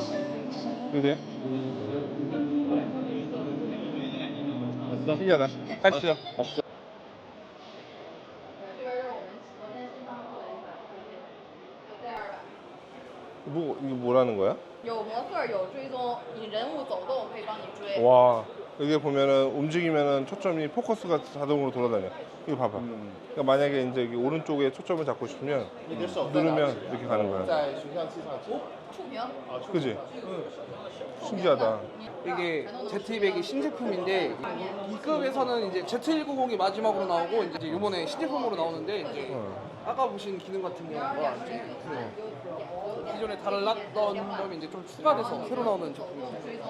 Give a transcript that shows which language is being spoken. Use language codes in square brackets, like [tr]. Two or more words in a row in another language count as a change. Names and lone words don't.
[ko] 그래? 신기하다. 가시죠. 이거 뭐라는 거야? [zh] 有模特儿有追踪，你人物走动可以帮你追。 [ko] 와, 여기 보면은 움직이면은 초점이 포커스가 자동으로 돌아다녀. 이거 봐봐. 그러니까 만약에 이제 여기 오른쪽에 초점을 잡고 싶으면 누르면 이렇게 가는 거야. [zh] 触屏， [ko] 그지? 신기하다. 이게 Z200이 신제품인데 이 급에서는 이제 Z190이 마지막으로 나오고 이제 이번에 신제품으로 나오는데 이제 아까 보신 기능 같은 경우가 이제 기존에 달랐던 점이 이제 좀 추가돼서 새로 나오는 제품입니다.